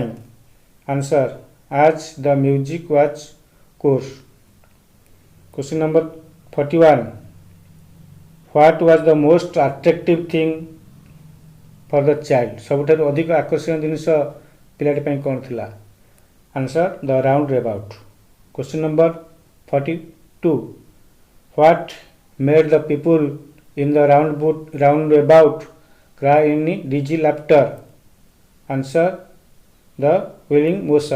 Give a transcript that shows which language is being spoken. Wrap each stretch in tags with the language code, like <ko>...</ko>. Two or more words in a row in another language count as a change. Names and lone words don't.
<en>Answer, as the music was coarse. Question number 41. What was the most attractive thing for the child?</en> <or>ସବୁଠାରୁ ଅଧିକ ଆକର୍ଷଣୀୟ ଜିନିଷ ପିଲାଟି ପାଇଁ କ'ଣ ଥିଲା?</or> <en>Answer, the roundabout. Question number 42. What made the people in the roundabout cry in dizzy laughter? Answer, the wheeling motion.</en>